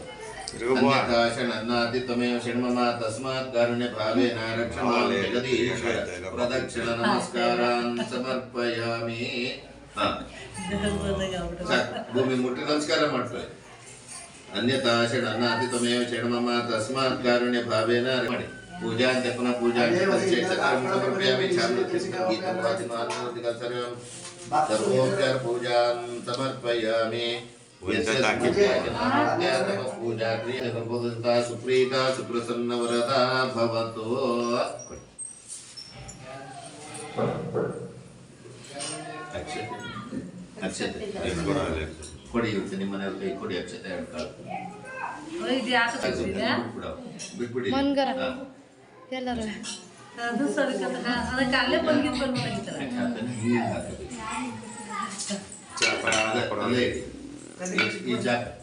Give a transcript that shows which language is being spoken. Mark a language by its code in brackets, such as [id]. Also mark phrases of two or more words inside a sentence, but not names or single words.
[sa] ಅನ್ನಾತಿ ಷಣ್ಮಮ ತಸ್ಮಾತ್ ಕಾರುಣ್ಯ ಭಾವೇನ ರಕ್ಷಮಾನ್ ಜಗದೀಶ್ವರ ಪ್ರದಕ್ಷಿಣ ನಮಸ್ಕಾರಾನ್ ಸಮರ್ಪಯಾಮಿ. [kn] ಭೂಮಿ ಮುಟ್ಟಿ ನಮಸ್ಕಾರ ಮಾಡ್ಕೊಳ್ಳಿ. [sa] ಅನ್ಯತಾ ಅನ್ನಾತಿ ಷಣ್ಮಮ ತಸ್ಮಾತ್ ಕಾರುಣ್ಯ ಭಾವೇನ [kn] ಮಾಡಿ. [sa] पूजा पुनः पूजा समर्पयामि. सर्वोपचार पूजा समर्पयामि. पूजा क्रिया सुप्रीता सुप्रसन्न वरदा भवतु. [kn] ಅಕ್ಷತೆ ಕೊಡಿ ಇರುತ್ತೆ ನಿಮ್ಮ ಮನೆಯವ್ರ ಕೈ ಕೊಡಿ ಅಕ್ಷತೆ ಹೇಳ್ತಾರೆ ಬಿಟ್ಬಿಡಿ ಮನ್ಗರ ಎಲ್ಲರೂ ಈ ಜಾಗ